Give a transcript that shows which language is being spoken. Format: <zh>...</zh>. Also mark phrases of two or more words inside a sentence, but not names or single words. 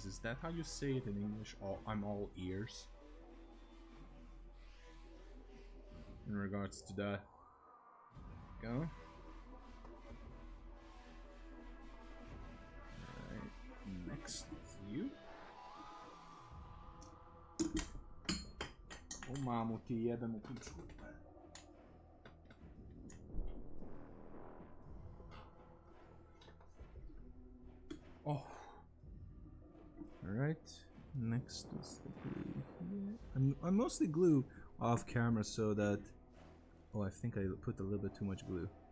<en>Is that how you say it in English? I'm all ears. In regards to that, go. Alright, next you.</en> <sr>O mamu ti jebem u kuću.</sr> <en>Oh. Alright. Next is the glue here. I mostly glue off camera so that... Oh, I think I put a little bit too much glue.</en>